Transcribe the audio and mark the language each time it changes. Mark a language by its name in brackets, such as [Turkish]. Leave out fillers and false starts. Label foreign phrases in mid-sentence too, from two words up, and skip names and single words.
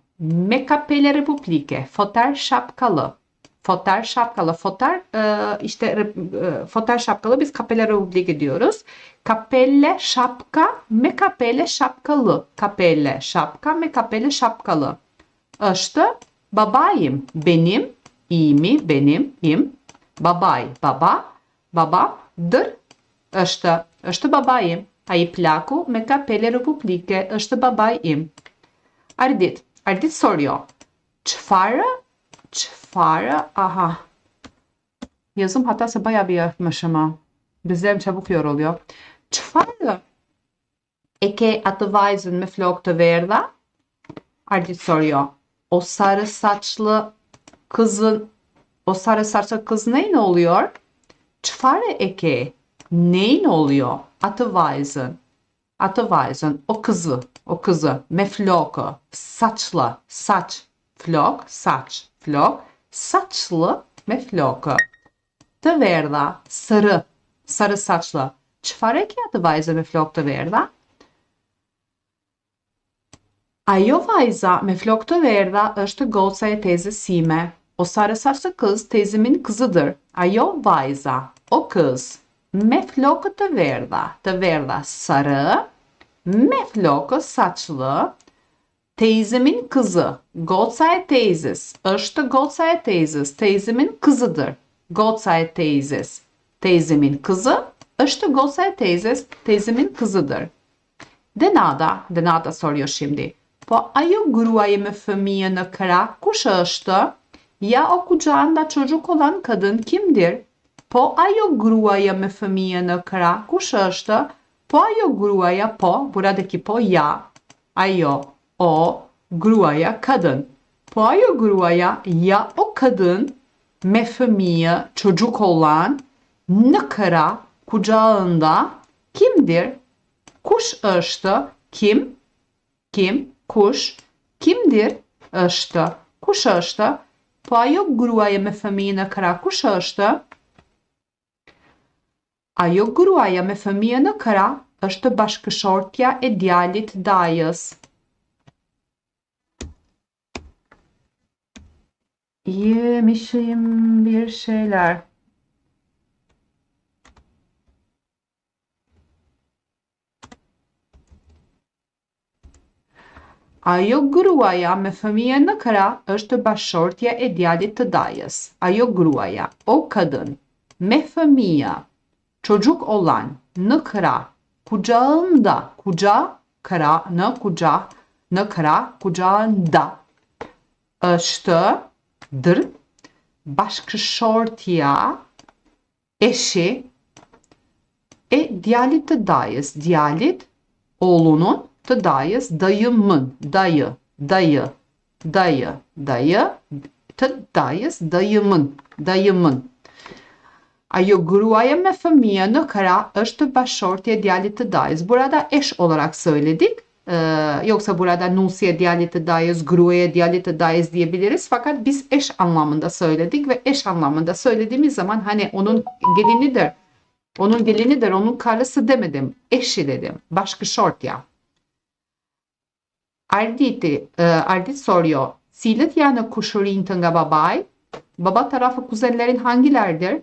[Albanian] Me kapele republike, [Turkish] foter şapkalı. Foter şapkalı biz [Albanian] kapele republike [Turkish] diyoruz. Kapelle şapka, [Albanian] me kapele şapkalı. Kapelle şapka, me kapele şapkalı. Është babaim, benim, imi, benim, im. Babaj, babam, dër, është babaim. Ai plaku me kapele republike është babai im. [Turkish] Ardit soruyor. Çfarë, aha. Yazım hatası bayağı bir yapmışım ha. Bizlerim çabuk yoruluyor. [Albanian] Çfarë e ke atë vajzën me flokë të verdha? [Turkish] Ardit soruyor. O sarı saçlı kız neyin oluyor? [Albanian] Çfarë e ke? [Turkish] Neyin oluyor? [Albanian] Atë vajzën, [Turkish] o kızı, [Albanian] me flokë, saçlı, flok, saçlı, me flokë. Të verdha, [Turkish] sarı saçlı. [Albanian] Çfarë e ke atë vajzë me flokë të verdha? Ajo vajza me flokë të verdha është goca e teyzes sime. [Turkish] O sarı saçlı kız teyzemin kızıdır. [Albanian] Ajo vajza, [Turkish] o kız. [Albanian] Me flokë të verdha sarı, me flokë saçlı [Turkish] Teyzemin kızı. [Albanian] Goca teyzes. Është goca teyzes. [Turkish] Teyzemin kızıdır. [Albanian] Goca teyzes. [Turkish] Teyzemin kızı. [Albanian] Është goca teyzes. [Turkish] Teyzemin kızıdır. Denada soruyor şimdi. [Albanian] Po ajo gruaja me fëmijë në krah kush është? [Turkish] Ya o kucağında çocuk olan kadın kimdir? [Albanian] Po ajo gruaja me fëmijë në krah kush është? Po ajo gruaja, po, [Turkish] buradaki po ya, [Albanian] ajo, o, gruaja, kadın. Po ajo gruaja, [Turkish] ya o kadın [Albanian] me fëmijë, [Turkish] çocuk olan, [Albanian] në krah, [Turkish] kucağında, kimdir? [Albanian] Kush është? Kim? Kim? Kush? Kimdir? Është. Kush është? Po ajo gruaja me fëmijë në krah kush është? Ajo gruaja me fëmijë në krah është bashkëshortja e djalit dajës. [Turkish] Yemişim bir şeyler. [Albanian] Ajo gruaja me fëmijë në krah është bashkëshortja e djalit të dajës. Ajo gruaja, [Turkish] o kadın, [Albanian] me fëmijë, [Turkish] çocuk olan, [Albanian] në krah, kucağında, krah, në krah, kucağında, është, bashkëshortja, eşi, djalit të dajës. Djalit, oğlunun, të dajës, dayımın, dayı, të dajës, dayımın. Ajo gruaja me fëmijë në krah është bashkëshortja e djalit të dajës. [Turkish] Burada eş olarak söyledik. Yoksa burada [Albanian] nusiye djalit të dajës, gruaja djalit të dajës [Turkish] diyebiliriz. Fakat biz eş anlamında söyledik ve eş anlamında söylediğimiz zaman hani onun gelinidir, onun karısı demedim, eşi dedim, bashkëshortja. Ardit soruyor. [Albanian] Cilët janë kushërinjtë nga babai? [Turkish] Baba tarafı kuzenlerin hangilerdir?